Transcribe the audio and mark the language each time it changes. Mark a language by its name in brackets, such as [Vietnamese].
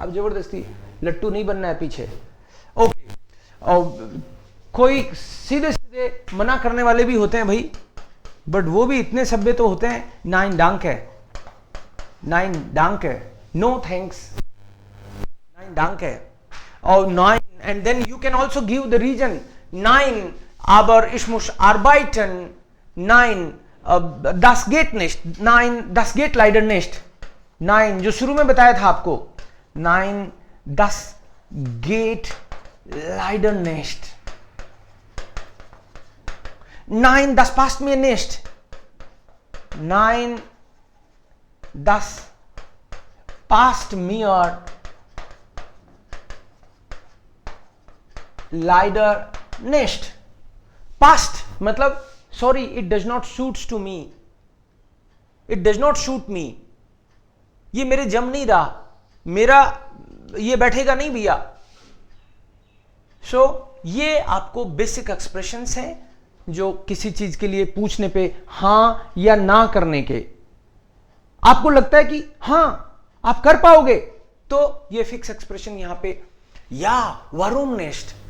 [Hindi] अब जबरदस्ती लट्टू नहीं बनना है पीछे। ओके, और कोई सीधे सीधे मना करने वाले भी होते हैं भाई, बट वो भी इतने सभ्य तो होते हैं, [German] नाइन डांक है, नाइन डांक है, [English] no thanks, [German] नाइन डांक है। [English] और नाइन, and then you can also give the reason, [German] नाइन aber ich muss arbeiten, nein das geht nicht, nein das geht leider nicht, nein [Hindi] जो शुरू में बताया था आपको, [German] nein das geht leider nicht, nein das passt mir nicht, nein das passt mir leider nicht। [Hindi] Past मतलब sorry, [English] it does not suits to me, it does not suit me, [Hindi] ये मेरे जम नहीं रहा, मेरा ये बैठेगा नहीं भैया। सो ये आपको बेसिक एक्सप्रेशंस हैं जो किसी चीज के लिए पूछने पे हां या ना करने के आपको लगता है कि हां आप कर पाओगे, तो ये फिक्स एक्सप्रेशन यहां पे, [German] या वारूम नेस्ट।